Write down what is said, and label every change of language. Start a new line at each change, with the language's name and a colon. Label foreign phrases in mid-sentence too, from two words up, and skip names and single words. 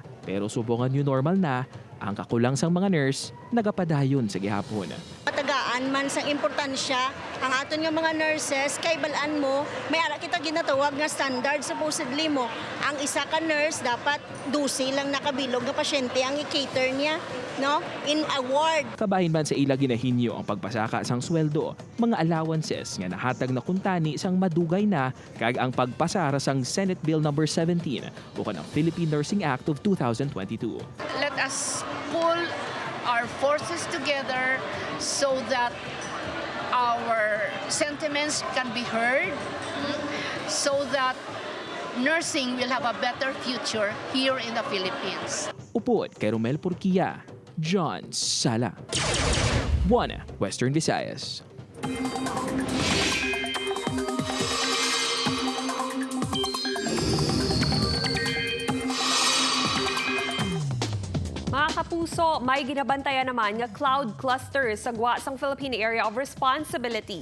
Hiligaynon: Pero subongan
English: new normal
Hiligaynon: na, ang kakulang sang mga nurse nagapadayon sa gihapon. Matagaan man sang importansya ang aton nga mga nurses kay balaan mo may ara kita ginatawag nga
English: standard supposedly
Hiligaynon: mo. Ang isa ka nurse dapat 12 lang nakabilog nga pasyente ang i-cater niya, no?
English: In a ward.
Hiligaynon: Kabahin man sa ila ginahinyo ang pagpasaka sang sweldo, mga allowances nga nahatag na kuntani sang madugay na kag ang pagpasara sang Senate Bill No. 17 o kanang Philippine Nursing Act of 2022.
English: Let us pull our forces together so that our sentiments can be heard, so that nursing will have a better future here in the Philippines.
Hiligaynon: Upod kay Romel Porquia, John Sala. Buana, Western Visayas. Mga kapuso, may ginabantayan naman nga
English: cloud cluster
Hiligaynon: sa gwa sang Philippine Area of Responsibility.